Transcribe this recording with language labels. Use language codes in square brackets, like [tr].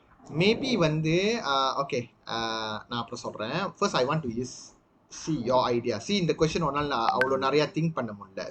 [ta] Maybe வந்து okay, நான் அப்புறம் சொல்றேன். [en] First I want to see your idea. [ta] See, இந்த question ஒன்னால அவ்வளோ நிறைய think பண்ண முடியல.